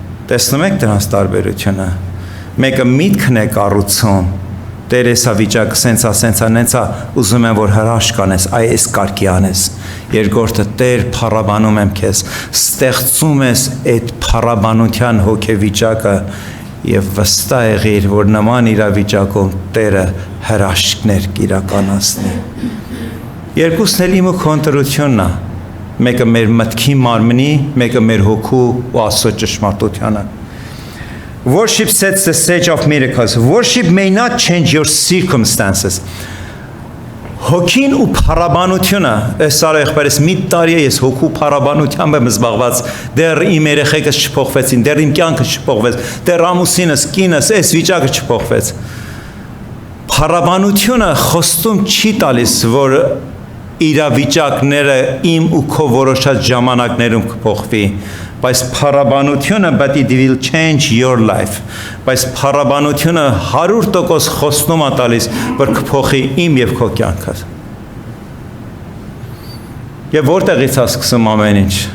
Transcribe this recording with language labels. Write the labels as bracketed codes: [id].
[hy] Տեսնում եք դրանց տարբերությունը։ Մեկը միտքն է կառուցում, Տեր եսա վիճակը սենցա, ուզում եմ, որ հրաշք անես, այս կարգի անես։ Երկրորդը Տեր փառաբանում եմ քեզ, ստեղծում ես այդ փառաբանության հոգեվիճակը եւ վստահ եղիր, որ նման իրավիճակում Տերը հրաշքներ կիրականացնի։ Երկուսն էլ իմ ու քոնտրությունն է, մեկը մեր մտքի մարմնի, մեկը մեր հոգու ու Աստծո ճշմարտությանը։ [en] Worship sets the stage of miracles. Worship may not change your circumstances. [hy] Հոգին ու փառաբանությունը, այս արեխբերս մի տարի է ես հոգու փառաբանությամբ եմ զբաղված, դեռ իմ երեխեքս չփոխվեցին, դեռ իմ կյանքը չփոխվեց, դեռ ամուսինս, կինս, այս վիճակը չփոխվեց։ Փառաբանությունը խոստում չի տալիս, որ իրավիճակները իմ ու քո որոշած ժամանակներում կփոխվի, բայց փառաբանությունը [en] but it will change your life, [hy] բայց փառաբանությունը 100% խոստում է տալիս, որ կփոխի իմ եւ քո կյանքը։ Եվ որտեղից է սկսում ամեն ինչ։